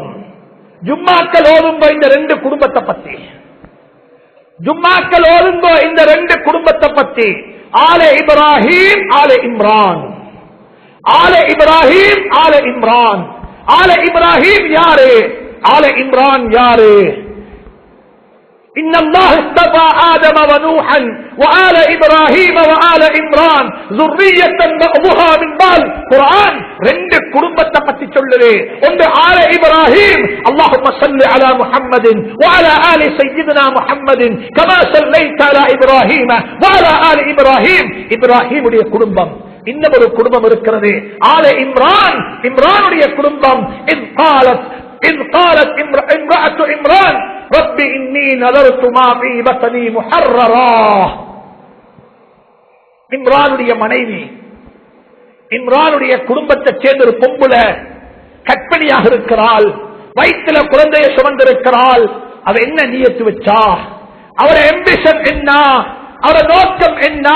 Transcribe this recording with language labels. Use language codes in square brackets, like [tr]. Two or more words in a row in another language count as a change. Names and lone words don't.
[ta] ஜும்மாக்கள் ஓதும்போ இந்த 2 குடும்பத்தை பத்தி, ஜும்மாக்கள் ஓதும்போ இந்த 2 குடும்பத்தை பத்தி. ஆலே இப்ராஹிம், ஆலே இம்ரான். ஆலே இப்ராஹிம், ஆலே இம்ரான். ஆலே இப்ராஹிம் யாரு, ஆலே இம்ரான் யாரு? [ar] إن الله اصطفى آدم ونوحا وآل إبراهيم وآل إمران ذرية بعضها من بعض. [ta] குர்ஆன் 2 குடும்பத்தை பத்தி சொல்லுது. ஒன்று ஆல இப்ராஹிம், [ar] اللهم صل على محمد وعلى آل سيدنا محمد كما صليت على إبراهيم وعلى آل إبراهيم. [ta] இப்ராஹிமுடைய குடும்பம். இன்னொரு குடும்பம் இருக்கிறது ஆல இம்ரான், இம்ரானுடைய குடும்பம். [ar] إذ قالت امرأة عمران رب إني نذرت ما في بطني محررا. [ta] இம்ரானுடைய மனைவி, இம்ரானுடைய குடும்பத்தை சேர்ந்த ஒரு பொம்புல கற்பனையாக இருக்கிறாள், வயிற்றுல குழந்தையை சுமந்திருக்கிறாள். அவ என்ன நியத்து வச்சா, அவர எம்பிஷன் என்ன, அவர நோக்கம் என்ன?